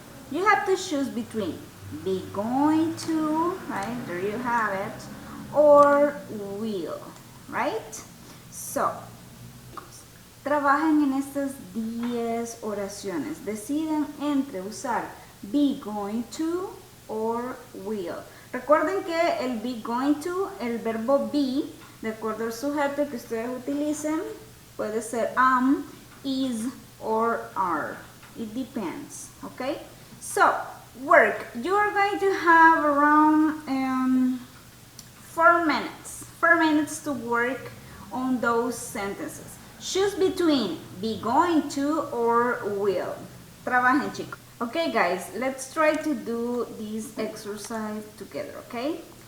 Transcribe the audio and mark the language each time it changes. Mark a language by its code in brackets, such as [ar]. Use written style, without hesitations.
[en] You have to choose between be going to, right? There you have it, or will, right? So, [es] trabajen en estas 10 oraciones. Deciden entre usar be going to [en] or will. [es] Recuerden que el be going to, el verbo be, de acuerdo al sujeto que ustedes utilicen, puede ser am, is, or are. [en] It depends, okay? So, work. You are going to have around 4 minutes. 4 minutes to work on those sentences. Choose between be going to or will. [es] Trabajen, chicos. [en] Okay, guys, let's try to do this exercise together, okay?